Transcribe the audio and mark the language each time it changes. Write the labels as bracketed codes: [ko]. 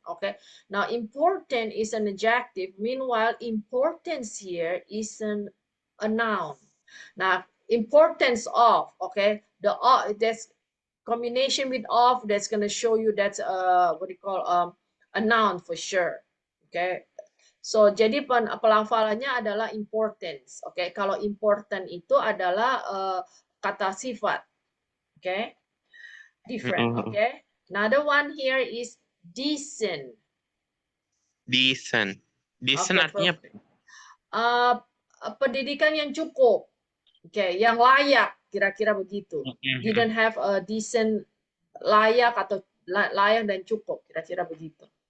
[en] Okay, now important is an adjective. Meanwhile, importance here is a noun. Now, importance of, okay, the that's combination with of, that's gonna show you that's what do you call a noun for sure. [id] Okay, so jadi pelafalannya adalah importance. Okay, kalau important itu adalah kata sifat. [en] Okay, different. Okay, another one here is decent. Decent. Decent Okay, [id] artinya perfect. Pendidikan yang cukup. Okay, yang layak, kira-kira begitu. [en] Didn't have a decent, [id] layak atau layak dan cukup, kira-kira begitu.